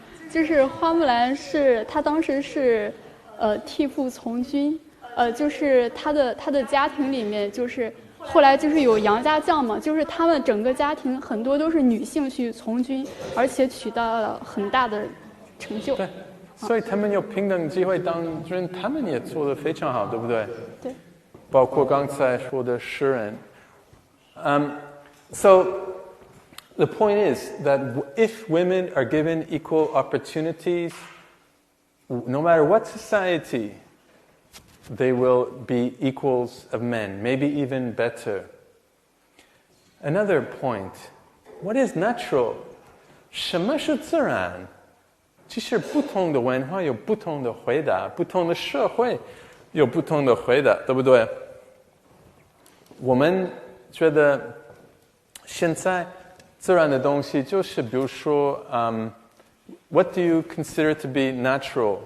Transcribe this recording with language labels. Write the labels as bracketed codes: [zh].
[zh] 就是花木兰她当时是替父从军，就是她的家庭里面就是后来就是有杨家将嘛，就是他们整个家庭很多都是女性去从军，而且取得了很大的成就。对，所以他们有平等机会当军，他们也做得非常好，对不对？对。包括刚才说的诗人。 [en] So the point is that if women are given equal opportunities, no matter what society, they will be equals of men, maybe even better. Another point, what is natural? [zh] 什么是自然？其实不同的文化有不同的回答，不同的社会有不同的回答，对不对？我们觉得现在自然的东西就是比如说 [en] what do you consider to be natural？